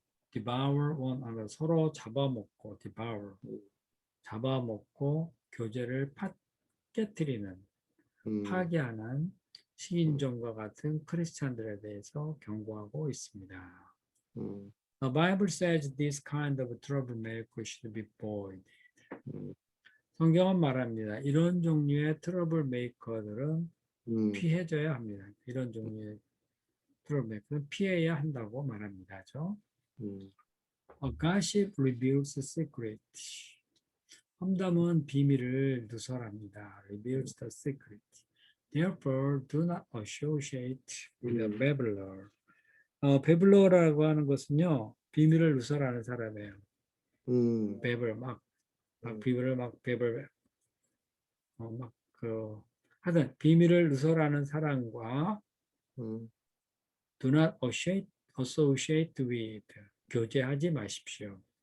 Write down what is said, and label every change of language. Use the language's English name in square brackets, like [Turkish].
[English] devour one another, [Korean] 서로 잡아먹고 devour, 잡아먹고 교제를 깨트리는, 파괴하는 식인종과 같은 크리스찬들에 대해서 경고하고 있습니다. [English] The Bible says this kind of troublemaker should be avoided. [Korean] 성경은 말합니다. 이런 종류의 트러블 메이커들은 피해줘야 합니다. 이런 종류의 트러블은 피해야 한다고 말합니다죠. [English] A gossip reveals a secret. [Korean] 험담은 비밀을 누설합니다. [English] Reveals the secret. Therefore, do not associate with a babbler. [Korean] 베블러라고 하는 것은요, 비밀을 누설하는 사람이에요. 베블 막 비밀을 막 베블 하여튼 비밀을 누설하는 사람과 [English] do not associate with [Korean] 교제하지 마십시오.